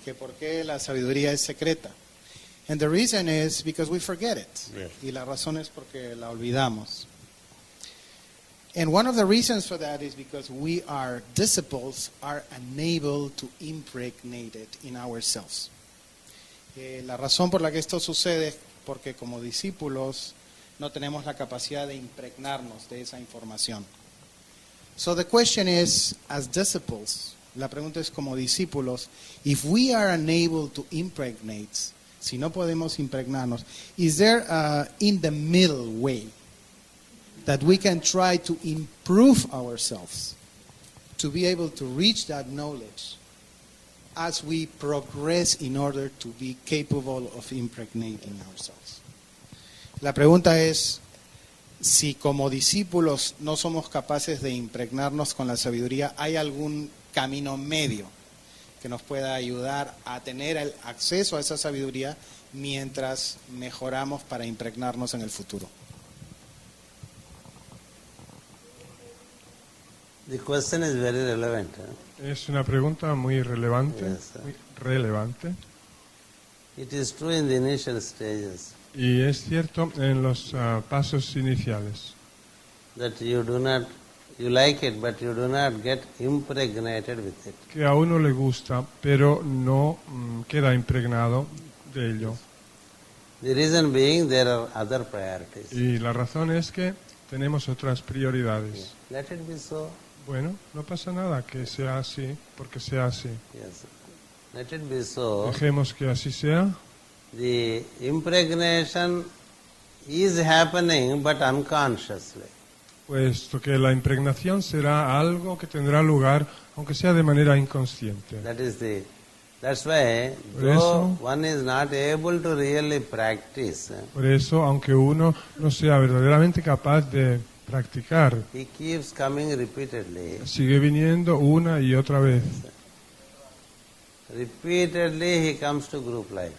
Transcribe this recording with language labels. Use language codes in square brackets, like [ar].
[es] que por qué la sabiduría es secreta. [en] And the reason is because we forget it. Yes. [es] Y la razón es porque la olvidamos. [en] And one of the reasons for that is because we are disciples are unable to impregnate it in ourselves. [es] La razón por la que esto sucede es porque como discípulos no tenemos la capacidad de impregnarnos de esa información. [en] So the question is, as disciples, [es] la pregunta es como discípulos, [en] if we are unable to impregnate, [es] si no podemos impregnarnos, [en] is there a in the middle way that we can try to improve ourselves to be able to reach that knowledge as we progress in order to be capable of impregnating ourselves? [es] La pregunta es, si como discípulos no somos capaces de impregnarnos con la sabiduría, ¿hay algún camino medio que nos pueda ayudar a tener el acceso a esa sabiduría mientras mejoramos para impregnarnos en el futuro? [en] The question is very relevant. [es] Es una pregunta muy relevante. [en] Yes, sir. [es] Muy relevante. [en] It is true in the initial stages [es] Y es cierto en los pasos iniciales [en] that you like it, but you do not get impregnated with it. [es] que a uno le gusta, pero no queda impregnado de ello. [en] The reason being there are other priorities. [es] Y la razón es que tenemos otras prioridades. [en] Let it be so. [es] Bueno, no pasa nada que sea así, porque sea así. [en] Yes. Let it be so. [es] Dejemos que así sea. [en] The impregnation is happening, but unconsciously. [es] Puesto que la impregnación será algo que tendrá lugar, aunque sea de manera inconsciente. [en] That's why, [es] Por [en] though [es] eso- [en] one is not able to really practice, [es] Por eso, aunque uno no sea verdaderamente capaz de practicar, [en] he keeps coming repeatedly. [es] sigue viniendo una y otra vez. [en] Repeatedly he comes to group life.